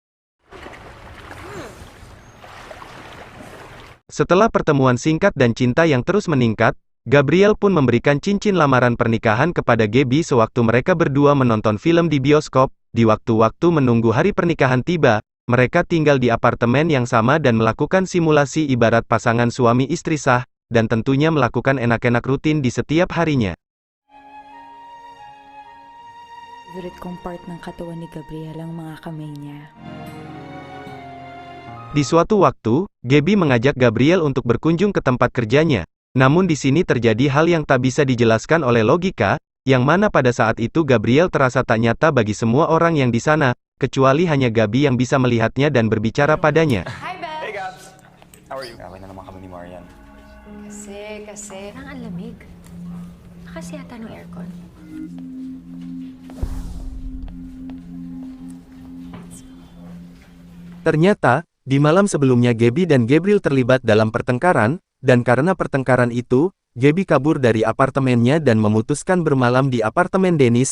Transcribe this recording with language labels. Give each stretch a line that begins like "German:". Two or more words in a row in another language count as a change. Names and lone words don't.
Indonesian: Setelah pertemuan singkat dan cinta yang terus meningkat, Gabriel pun memberikan cincin lamaran pernikahan kepada Gabi sewaktu mereka berdua menonton film di bioskop. Di waktu-waktu menunggu hari pernikahan tiba, mereka tinggal di apartemen yang sama dan melakukan simulasi ibarat pasangan suami istri sah, dan tentunya melakukan enak-enak rutin di setiap harinya.
Filipino: Favorite kong part ng katawan ni Gabriel ang mga kamay niya.
Indonesian: Di suatu waktu, Gabi mengajak Gabriel untuk berkunjung ke tempat kerjanya. Namun di sini terjadi hal yang tak bisa dijelaskan oleh logika, yang mana pada saat itu Gabriel terasa tak nyata bagi semua orang yang di sana, kecuali hanya Gabi yang bisa melihatnya dan berbicara padanya.
English: Hi, Belle. Hey Gabs! How are you?
Filipino: Kaway na naman kami ni Marian. Kasi, parang ang lamig. Kasi yata ng aircon.
Indonesian: Ternyata, di malam sebelumnya Gabi dan Gabriel terlibat dalam pertengkaran, dan karena pertengkaran itu, Gabi kabur dari apartemennya dan memutuskan bermalam di apartemen Dennis.